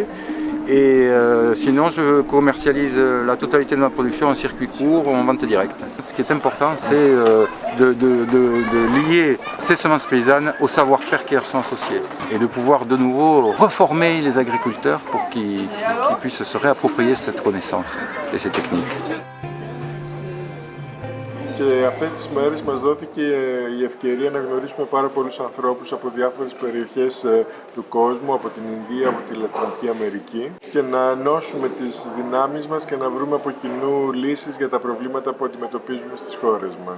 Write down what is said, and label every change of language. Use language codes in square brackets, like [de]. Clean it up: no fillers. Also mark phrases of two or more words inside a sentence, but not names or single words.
[fr] Et sinon, je commercialise la totalité de ma production en circuit court ou en vente directe. Ce qui est important, c'est de lier ces semences paysannes au savoir-faire qui leur sont associés et de pouvoir de nouveau reformer les agriculteurs pour qu'ils puissent se réapproprier cette connaissance et ces techniques. [el] Και αυτές τις μέρες μας δόθηκε η ευκαιρία να γνωρίσουμε πάρα πολλούς ανθρώπους από διάφορες περιοχές του κόσμου, από την Ινδία, από τη Λατινική Αμερική και να ενώσουμε τις δυνάμεις μας και να βρούμε από κοινού λύσεις για τα προβλήματα που αντιμετωπίζουμε στις χώρες μας.